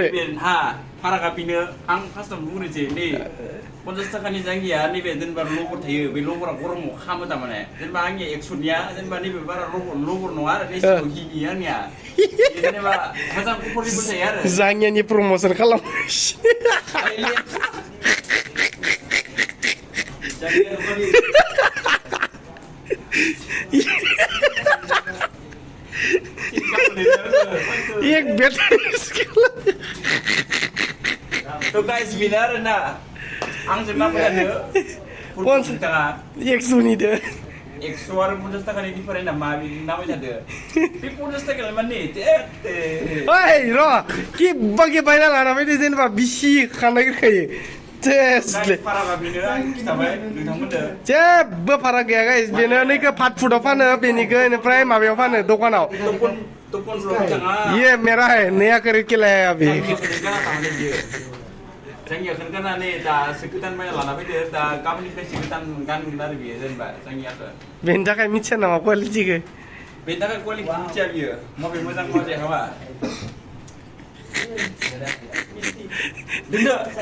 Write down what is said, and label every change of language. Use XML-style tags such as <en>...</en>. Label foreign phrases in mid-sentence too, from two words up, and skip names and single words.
<brx>हा फारागा बेनो आं फार्स्टआव बुंनोसै नै 50 थाखानि जांगिया नैबे जेनेबा लबर थायो बे लबरा गरमाव खामो थारमाने जेनेबा आंनिया 100 निया जेनेबा नैबे बारा लबर नङा आरो नेसिव हिनि आंनिया जेनेबा मोजां कम्फर्टेबल थायो आरो जांगियानि प्रमोसन खालाम</brx> <hi>एक बेटा</hi> <brx>तो गाइस बिना आरो ना आंजों मा फैयानो 50 थाखा 100 निदो 100 आरो 50 थाखानि डिफारेन्ट मा बिदि नामाय थादो बे 50 थाखालाय माने ओइ र कि बागे बायना लाना फैदो जेनेबा बिसि खानायखायो फारागा बेनो आं खिथाबाय नोंथांमोननो जेबो फाराग गैया गाइस बेनो नैखो फाट फुडआव फानो बेनिखो इनिफ्राय माबायाव फानो दखानाव</brx> <hi>ये मेरा है नया करके लाया अभी</hi> <brx>जांगिया खोनगानानै दासो गोदान बायना लाना फैदो दा गाबोननिफ्रायसो गोदान गानगोन आरो बियो जेनेबा जांगियाखौ बेनि थाखाय मिथिया नामा क्वालिटिखौ बेनि थाखाय क्वालिटि मिथिया बियो माबे मोजां माबे हामा दोनदो</brx>